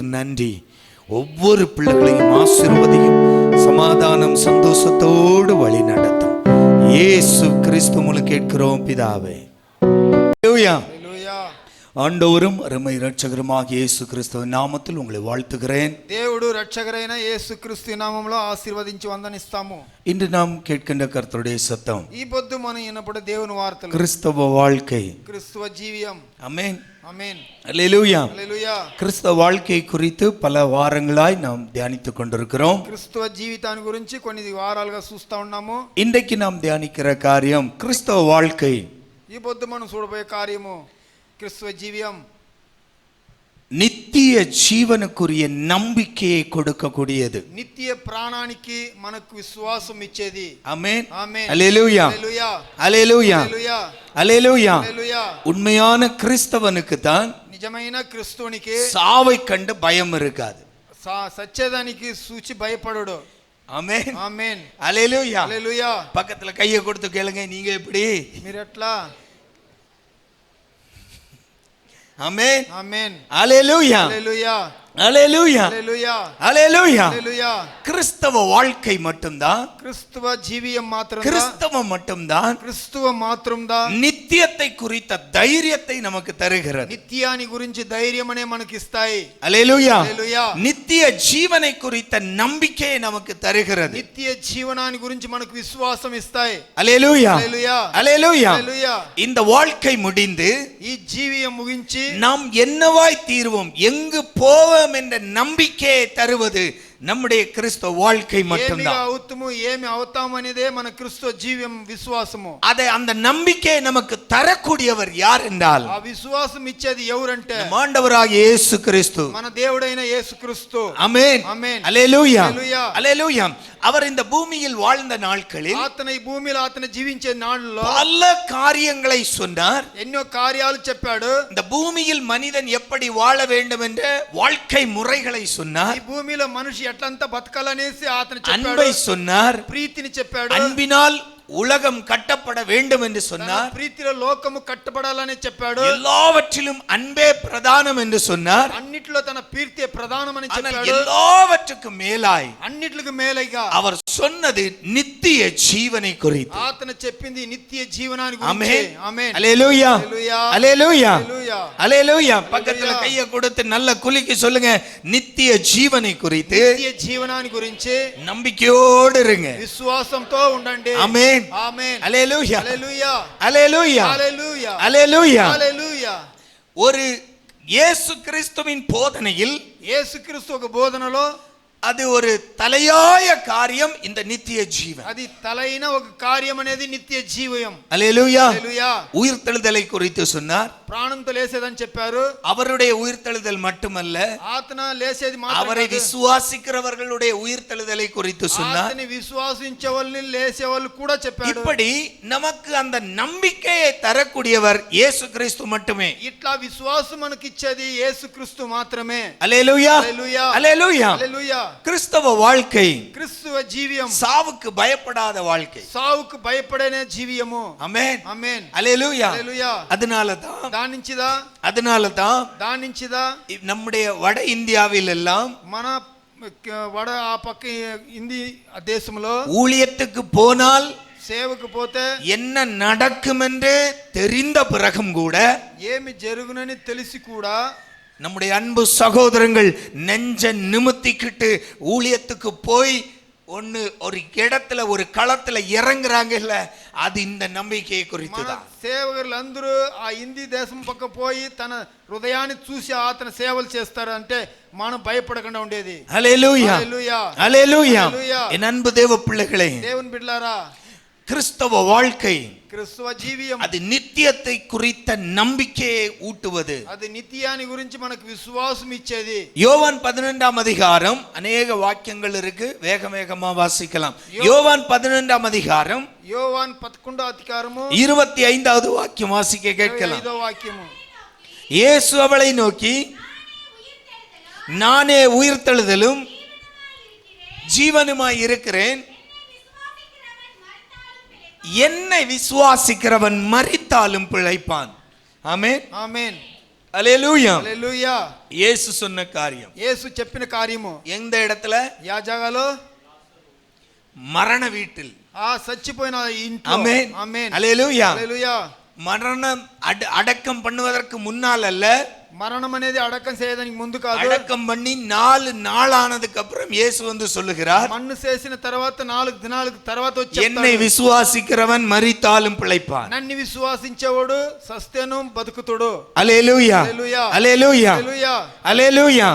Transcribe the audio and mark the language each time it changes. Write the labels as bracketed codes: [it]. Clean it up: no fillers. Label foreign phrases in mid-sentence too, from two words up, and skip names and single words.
[ta] நன்றி. ஒவ்வொரு பிள்ளைகளையும் ஆசீர்வதியும். சமாதானம் சந்தோஷத்தோடு வழி நடத்தும். இயேசு கிறிஸ்து மூலம் கேட்கிறோம் பிதாவே. ஆண்டவரும் அருமை ரட்சகருமாக இயேசு கிறிஸ்துவின் நாமத்தில் உங்களை வாழ்த்துகிறேன். [te] దేవుడు రక్షకుడైన యేసు క్రీస్తు నామములో ఆశీర్వదించి వందనిస్తాము. [ta] இன்று நாம் கேட்கின்ற கர்த்தருடைய சத்தம், [te] ఈ పొద్దు మనం విన్నప్పుడు దేవుని వార్తలు, [ta] கிறிஸ்தவ வாழ்க்கை, [te] క్రిస్తువ జీవితం. [ta] ஆமென், ஆமென், அல்லேலூயா. அல்லேலூயா. கிறிஸ்தவ வாழ்க்கை குறித்து பல வாரங்களாய் நாம் தியானித்துக் கொண்டிருக்கிறோம். [te] క్రిస్తువ జీవితాన్ని గురించి కొన్ని వారాలుగా చూస్తా ఉన్నాము. [ta] இன்றைக்கு நாம் தியானிக்கிற காரியம் கிறிஸ்தவ வாழ்க்கை. [te] ఈ పొద్దు మనం చూడబోయే కార్యము క్రిస్తువ జీవితం. [ta] நித்திய ஜீவனுக்குரிய நம்பிக்கையை கொடுக்கக்கூடியது. [te] నిత్య ప్రాణానికి మనకు విశ్వాసం ఇచ్చేది. [ta] ஆமென், ஆமென், அல்லேலூயா, அல்லேலூயா, அல்லேலூயா, அல்லேலூயா, அல்லேலூயா. அல்லேலூயா. உண்மையான கிறிஸ்தவனுக்கு தான் [te] నిజమైన క్రిస్తువునికి [ta] சாவை கண்டு பயம் இருக்காது. [te] సత్యదానికి సూచి భయపడడు. [ta] ஆமென், [te] ఆమేన్, [ta] அல்லேலூயா. அல்லேலூயா. பக்கத்துல கையை கொடுத்து கேளுங்க, நீங்க எப்படி? [te] మీరు ఎట్లా? [ta] ஆமென், ஆமென், அல்லேலூயா, அல்லேலூயா, அல்லேலூயா, அல்லேலூயா, அல்லேலூயா. அல்லேலூயா. கிறிஸ்தவ வாழ்க்கை மட்டும்தான், [te] క్రిస్తువ జీవితం మాత్రం, [ta] கிறிஸ்தவம் மட்டும்தான் [te] క్రిస్తువ మాత్రందా [ta] நித்தியத்தை குறித்த தைரியத்தை நமக்கு தருகிறது. [te] నిత్యాన్ని గురించి ధైర్యం అనే మనకి ఇస్తాయి. [ta] அல்லேலூயா. அல்லேலூயா. நித்திய ஜீவனை குறித்த நம்பிக்கையை நமக்கு தருகிறது. [te] నిత్య జీవనాన్ని గురించి మనకు విశ్వాసం ఇస్తాయి. [ta] அல்லேலூயா, அல்லேலூயா, அல்லேலூயா. அல்லேலூயா. இந்த வாழ்க்கை முடிந்து [te] ఈ జీవితం ముగించి [ta] நாம் என்னவாய் தீர்வோம், எங்கு போவோம் என்ற நம்பிக்கையை தருவது நம்முடைய கிறிஸ்தவ வாழ்க்கை மட்டும்தான். [te] ఏమి అవుతామనేదే మన క్రిస్తు జీవం విశ్వాసము. [ta] அதை அந்த நம்பிக்கையை நமக்கு தரக்கூடியவர் யார் என்றால், [te] ఆ విశ్వాసం ఇచ్చేది ఎవరంటే [ta] ஆண்டவராகிய இயேசு கிறிஸ்து, [te] మన దేవుడైన యేసుక్రీస్తు. [ta] ஆமென், ஆமென், அல்லேலூயா, அல்லேலூயா, அல்லேலூயா. அவர் இந்த பூமியில் வாழ்ந்த நாட்களில் [te] అతను ఈ భూమిలో అతను జీవించే నాళ్ళలో [ta] பல காரியங்களை சொன்னார். [te] ఎన్నో కార్యాలు చెప్పాడు. [ta] இந்த பூமியில் மனிதன் எப்படி வாழ வேண்டும் என்ற வாழ்க்கை முறைகளை சொன்னார். [te] ఈ భూమిలో మనిషి ఎట్లంతా బతకాలనేసి అతను చెప్పాడు. [ta] அன்பை சொன்னார். [te] ప్రీతిని చెప్పాడు. [ta] அன்பினால் உலகம் கட்டப்பட வேண்டும் என்று சொன்னார். [te] ప్రీతిలో లోకము కట్టబడాలని చెప్పాడు. [ta] எல்லாவற்றிலும் அன்பே பிரதானம் என்று சொன்னார். [te] అన్నిట్లో తన ప్రీతి ప్రధానమని [ta] ஆனால் [te] చెప్పాడు. [ta] எல்லாவற்றுக்கும் மேலாய் [te] అన్నిటికి మేలైగా [ta] அவர் சொன்னது நித்திய ஜீவனை குறித்து. [te] అతను చెప్పింది నిత్య జీవనాన్ని [ta] ஆமென், [te] గురించి. ఆమేన్, [ta] அல்லேலூயா, அல்லேலூயா, அல்லேலூயா, அல்லேலூயா, அல்லேலூயா. பக்கத்துல கையை கொடுத்து நல்ல குலுக்கி சொல்லுங்க, நித்திய ஜீவனை குறித்து [te] నిత్య జీవనాన్ని గురించి [ta] நம்பிக்கையோடு இருங்க. [te] విశ్వాసంతో ఉండండి. [ta] ஆமென், [te] ఆమేన్, [ta] அல்லேலூயா, [te] హల్లెలూయా, [ta] அல்லேலூயா, [te] హల్లెలూయా, [ta] அல்லேலூயா. [te] హల్లెలూయా. [ta] ஒரு இயேசு கிறிஸ்துவின் போதனையில் [te] యేసుక్రీస్తు ఒక బోధనలో [ta] அது ஒரு தலையாய காரியம், இந்த நித்திய ஜீவன். [te] అది తలైన ఒక కార్యం అనేది నిత్య జీవం. [ta] அல்லேலூயா. [te] హల్లెలూయా. [ta] உயிர்த்தெழுதலை குறித்து சொன்னார். [te] ప్రాణంతో లేసేదని చెప్పారు. [ta] அவருடைய உயிர்த்தெழுதல் மட்டுமல்ல, [te] ఆతన లేసేది [ta] அவரை [te] మాత్రమే కాదు, [ta] விசுவாசிக்கிறவர்களுடைய உயிர்த்தெழுதலை குறித்து சொன்னார். [te] ఆతని విశ్వాసించే వాళ్ళని లేసే వాళ్ళు కూడా చెప్పాడు. [ta] இப்படி நமக்கு அந்த நம்பிக்கையை தரக்கூடியவர் இயேசு கிறிஸ்து மட்டுமே. [te] ఇట్లా విశ్వాసం మనకి ఇచ్చేది యేసుక్రీస్తు మాత్రమే. [ta] அல்லேலூயா, [te] హల్లెలూయా, [ta] அல்லேலూயா. [te] హల్లెలూయా. [ta] கிறிஸ்தவ வாழ்க்கை [te] క్రిస్తువ జీవితం [ta] சாவுக்கு பயப்படாத வாழ்க்கை. [te] సావుకు భయపడనే జీవియము. [ta] ஆமென், [te] ఆమేన్, [ta] அல்லேலூயா. [te] హల్లెలూయా. [ta] அதனால தான் [te] దాని నుంచిదా [ta] நம்முடைய வட இந்தியாவில் எல்லாம் [te] మన వడ ఆ పక్క హిందీ దేశంలో [ta] ஊழியத்துக்கு போனால் [te] సేవకు పోతే [ta] என்ன நடக்கும் என்று தெரிந்த பிறகும் கூட [te] ఏమి జరుగునని తెలిసి కూడా [ta] நம்முடைய அன்பு சகோதரங்கள் நெஞ்ச நிமித்திக்கிட்டு ஊழியத்துக்கு போய் ஒரு இடத்துல ஒரு களத்துல இறங்குறாங்க இல்ல, அது இந்த நம்பிக்கையை குறித்துதான். [te] సేవకులందరూ ఆ హిందీ దేశం పక్క పోయి తన హృదయాన్ని చూసి అతను సేవలు చేస్తారు అంటే మనం భయపడకుండా ఉండేది. హల్లెలూయా హల్లెలూయా హల్లెలూయా. [ta] என் அன்பு தேவ பிள்ளைகளே, [te] దేవుని బిడ్డలారా, [ta] கிறிஸ்தவ வாழ்க்கை [te] క్రిస్తువ జీవితం [ta] அது నిత్యத்தை குறித்த நம்பிக்கையை ஊட்டுவது. [te] అది నిత్యాన్ని గురించి మనకు విశ్వాసం ఇచ్చేది. [ta] யோவான் 11ஆம் அதிகாரம் அநேக வாக்கியங்கள் இருக்கு, வேக வேகமா வாசிக்கலாம். யோவான் 11ஆம் அதிகாரம் [te] యోవాన్ 11వ అధ్యాయము [ta] 25வது வாக்கியம் வாசிக்க கேட்கலாம். [te] 25వ వాక్యము. [ta] இயேசு அவளை நோக்கி, நானே உயிர்த்தெழுதலும் ஜீவனுமாய் இருக்கிறேன், என்னை விசுவாசிக்கிறவன் மரித்தாலும் பிழைப்பான். ஆமென் [te] ఆమేన్. [ta] அல்லேலூயா [te] హల్లెలూయా. [ta] இயேசு சொன்ன காரியம். [te] యేసు చెప్పిన కార్యము [ta] எந்த இடத்துல? [te] యా జాగాలో? [ta] மரண வீட்டில். [te] ఆ చచ్చిపోయిన ఇంట్లో. [ta] ஆமென் [te] ఆమేన్. [ta] அல்லேலூயா. [te] హల్లెలూయా. [ta] மரணம் அடக்கம் பண்ணுவதற்கு முன்னால் அல்ல, [te] మరణం అనేది అడకం చేయడానికి ముందు కాదు. [ta] அடக்கம் பண்ணி 4 நாளானதுக்கு அப்புறம் இயேசு வந்து சொல்லுகிறார், [te] మన్ను చేసిన తర్వాత 4 దినాల తర్వాత వచ్చి [ta] என்னை విశ్వాసిக்கிறவன் மரித்தாலும் பிழைப்பான். [te] నన్ను విశ్వాసించేవాడు సస్తేను బతుకుతుడు. [ta] அல்லேலூயா [te] హల్లెలూయా. [ta] அல்லேலூயா [te] హల్లెలూయా. [ta] அல்லேலூயா